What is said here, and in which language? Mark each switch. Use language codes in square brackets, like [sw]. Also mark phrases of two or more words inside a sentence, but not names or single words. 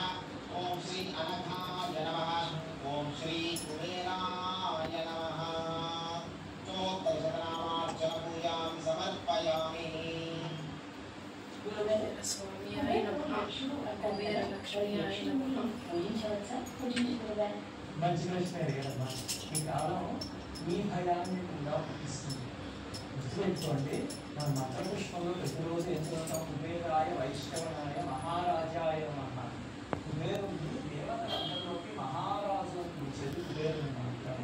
[sa] ओम श्री अनघाय नमः। ओम श्री कुबेराय नमः। चोत्तरशतनामार्चनपूजां समर्पयामि। कुबेरस्वामियाय नमः। कुबेरलक्ष्म्याय नमः। [te] మంచి ప్రశ్న అడిగారమ్మా. ఈ కాలం మీ భయాన్ని కూడా పుట్టిస్తుంది. గుర్తుపెట్టుకోండి, మన మంత్రపుష్పంలో ప్రతిరోజు ఏం చదువుతాం? [sa] కుబేరాయ వైష్ణవనాయ మహారాజాయ నమః. [te] కుబేరుడు దేవతలందరిలోకి మహారాజు చేతి కుబేరుడు అంటారు.